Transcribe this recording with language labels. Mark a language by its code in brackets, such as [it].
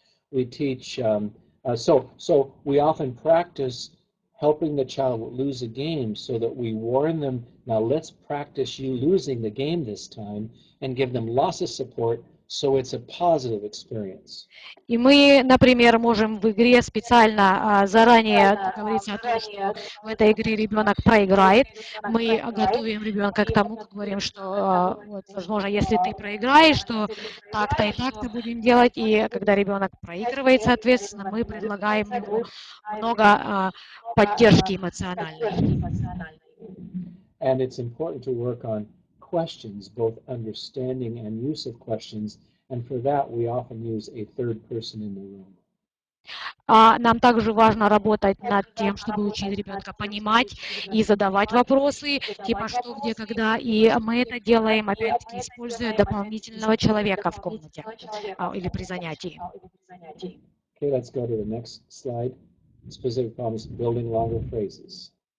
[en] We teach, so we often practice helping the child lose a game so that we warn them, now let's practice you losing the game this time, and give them lots of support so it's a positive experience. [ru] И мы, например, можем в игре специально заранее договориться о том, что в этой игре ребенок проиграет. Мы готовим ребенка к тому, как говорим, что, вот, возможно, если ты проиграешь, то так-то и так-то будем делать. И когда ребенок проигрывает, соответственно, мы предлагаем ему много поддержки эмоциональной. [en] And it's important to work on questions, both understanding and use of questions, and for that we often use a third person in the room. [ru] Нам также важно работать над тем, чтобы учить ребенка понимать и задавать вопросы, типа что, где, когда. И мы это делаем, опять-таки, используя дополнительного человека в комнате или при занятии. [en] Okay, let's go to the next slide. Specific problems, building longer phrases.